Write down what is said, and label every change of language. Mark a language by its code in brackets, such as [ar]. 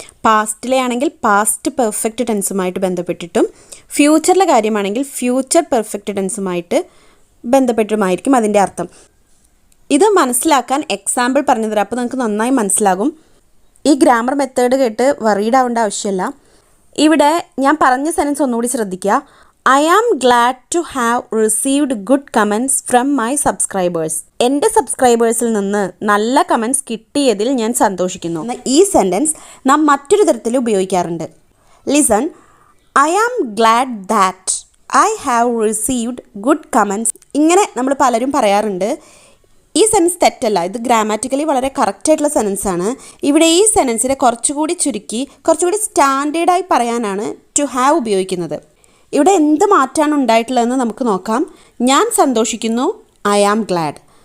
[ml] പാസ്റ്റിലെ ആണെങ്കിൽ past perfect ടെൻസുമായിട്ട് ബന്ധപ്പെട്ടിട്ടും, ഫ്യൂച്ചറിലെ കാര്യമാണെങ്കിൽ future perfect ടെൻസുമായിട്ട് ബന്ധപ്പെട്ടുമായിരിക്കും അതിൻ്റെ അർത്ഥം. ഇത് മനസ്സിലാക്കാൻ എക്സാമ്പിൾ പറഞ്ഞു തരാം, അപ്പോൾ നിങ്ങൾക്ക് നന്നായി മനസ്സിലാകും. ഈ ഗ്രാമർ മെത്തേഡ് കേട്ട് വറീഡ് ആവേണ്ട ആവശ്യമില്ല. ഇവിടെ ഞാൻ പറഞ്ഞ സെൻറ്റൻസ് ഒന്നുകൂടി ശ്രദ്ധിക്കുക. [en] I am glad to have received good comments from my subscribers. [ml] എൻ്റെ സബ്സ്ക്രൈബേഴ്സിൽ നിന്ന് നല്ല കമൻസ് കിട്ടിയതിൽ ഞാൻ സന്തോഷിക്കുന്നു. ഈ സെൻറ്റൻസ് നാം മറ്റൊരു തരത്തിൽ ഉപയോഗിക്കാറുണ്ട്. [en] Listen, I am glad that I have received good comments. [ml] ഇങ്ങനെ നമ്മൾ പലരും പറയാറുണ്ട്. ഈ സെൻറ്റൻസ് തെറ്റല്ല, ഇത് ഗ്രാമാറ്റിക്കലി വളരെ കറക്റ്റായിട്ടുള്ള സെൻറ്റൻസാണ്. ഇവിടെ ഈ സെൻറ്റൻസിനെ കുറച്ചുകൂടി ചുരുക്കി കുറച്ചുകൂടി സ്റ്റാൻഡേർഡായി പറയാനാണ് ടു ഹാവ് ഉപയോഗിക്കുന്നത്. ഇവിടെ എന്ത് മാറ്റമാണ് ഉണ്ടായിട്ടുള്ളതെന്ന് നമുക്ക് നോക്കാം. ഞാൻ സന്തോഷിക്കുന്നു, [en] I am glad.